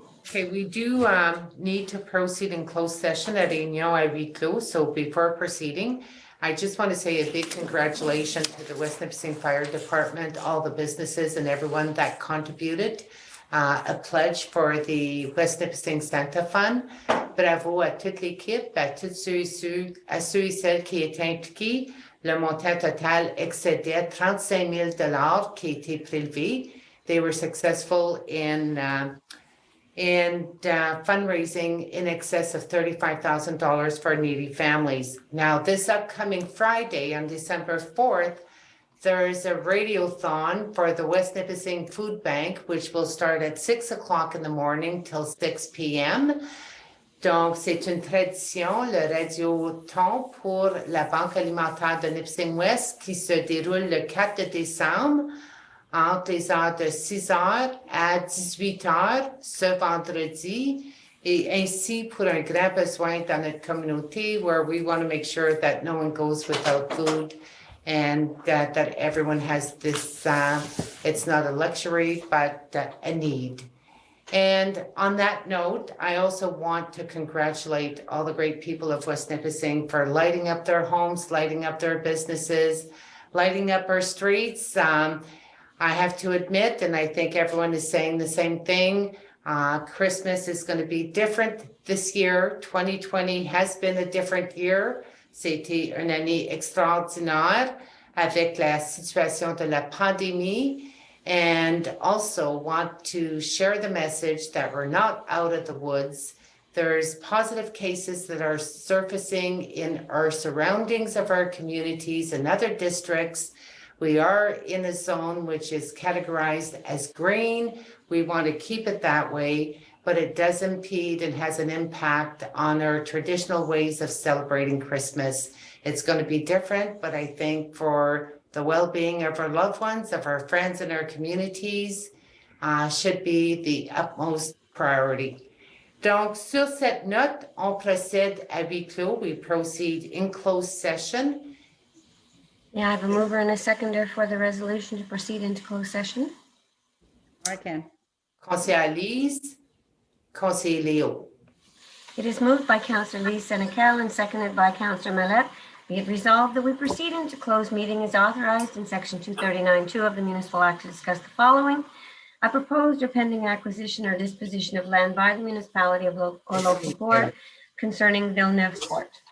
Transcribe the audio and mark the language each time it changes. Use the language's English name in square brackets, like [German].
[English] Okay, we do need to proceed in closed session at [French] réunion à huis clos. [English] So before proceeding, I just want to say a big congratulations to the West Nipissing Fire Department, all the businesses and everyone that contributed a pledge for the West Nipissing Santa Fund. [French] Bravo à toute l'équipe, à tous ceux et celles qui étaient impliqués. Le montant total excédait 35 000 qui étaient prélevés. [English] They were successful in fundraising in excess of $35,000 for needy families. Now, this upcoming Friday on December 4th, there's a radiothon for the West Nipissing Food Bank, which will start at 6 o'clock in the morning till 6 p.m. [French] Donc, c'est une tradition, le radiothon pour la Banque alimentaire de Nipissing-Ouest qui se déroule le 4 décembre entre les heures de 6 heures à 18 heures ce vendredi, et ainsi pour un grand besoin dans notre communauté [English] where we want to make sure that no one goes without food and that everyone has this, it's not a luxury, but a need. And on that note, I also want to congratulate all the great people of West Nipissing for lighting up their homes, lighting up their businesses, lighting up our streets. I have to admit, and I think everyone is saying the same thing, Christmas is going to be different this year. 2020 has been a different year. [French] C'était une année extraordinaire avec la situation de la pandémie. [English] And also want to share the message that we're not out of the woods. There's positive cases that are surfacing in our surroundings of our communities and other districts. We are in a zone which is categorized as green. We want to keep it that way, but it does impede and has an impact on our traditional ways of celebrating Christmas. It's going to be different, but I think for the well-being of our loved ones, of our friends and our communities, should be the utmost priority. [French] Donc, sur cette note, on procède à huis clos. [English] We proceed in closed session. May I have a mover and a seconder for the resolution to proceed into closed session? I can. [French] Conseillère Lise, Conseiller Léo. [English] It is moved by Councillor Lise Senecal and seconded by Councillor Mallette. Be it resolved that we proceed into closed meeting as authorized in Section 239(2) of the Municipal Act to discuss the following: a proposed or pending acquisition or disposition of land by the municipality or local board concerning Villeneuve Court.